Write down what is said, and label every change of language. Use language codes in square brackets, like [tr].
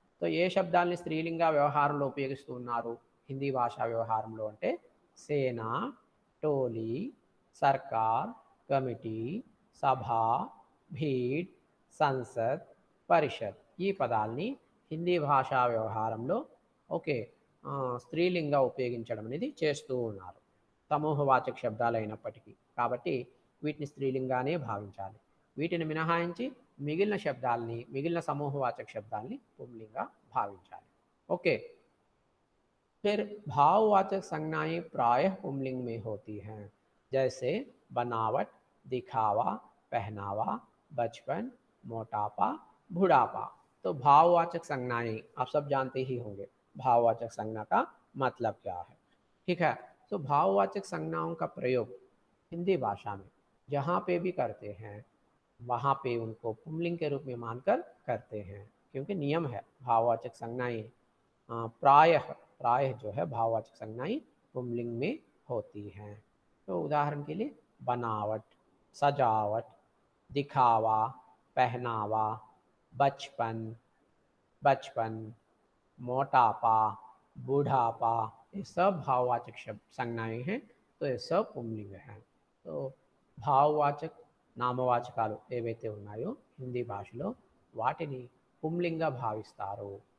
[te] So ఏ శబ్దాల్ని స్త్రీలింగా వ్యవహారంలో ఉపయోగిస్తూ ఉన్నారు హిందీ భాషా వ్యవహారంలో అంటే సేనా, టోలీ, సర్కార్, కమిటీ, సభ, భీడ్, సంసద్, పరిషత్ ఈ పదాల్ని హిందీ భాషా వ్యవహారంలో స్త్రీలింగా ఉపయోగించడం అనేది చేస్తూ ఉన్నారు సమూహవాచక శబ్దాలు అయినప్పటికీ. కాబట్టి వీటిని స్త్రీలింగానే భావించాలి. వీటిని మినహాయించి మిగిలిన సమూహవాచక శబ్దాల్ని పుంలింగా భావించాలి. [hi] ఓకే, फिर भाववाचक संज्ञाएं प्रायः पुंलिंग में होती हैं, जैसे बनावट, दिखावा, पहनावा, बचपन, मोटापा, बुढ़ापा। तो भाववाचक संज्ञाएं आप सब जानते ही होंगे भाववाचक संज्ञा का मतलब क्या है। ठीक है, तो भाववाचक संज्ञाओं का प्रयोग हिंदी भाषा में जहाँ पे भी करते हैं वहाँ पे उनको पुंलिंग के रूप में मानकर करते हैं, क्योंकि नियम है भाववाचक संज्ञाएं प्रायः जो है भाववाचक संज्ञाएं पुंलिंग में होती हैं। तो उदाहरण के लिए बनावट, सजावट, दिखावा, पहनावा, बचपन, मोटापा, बूढ़ापा, ये सब भाववाचक संज्ञाएं हैं। तो ये सब पुंलिंग हैं. [te] तो భావవాచక నామవాచకాలు ఏవైతే ఉన్నాయో హిందీ భాషలో వాటిని పుంలింగా భావిస్తారు.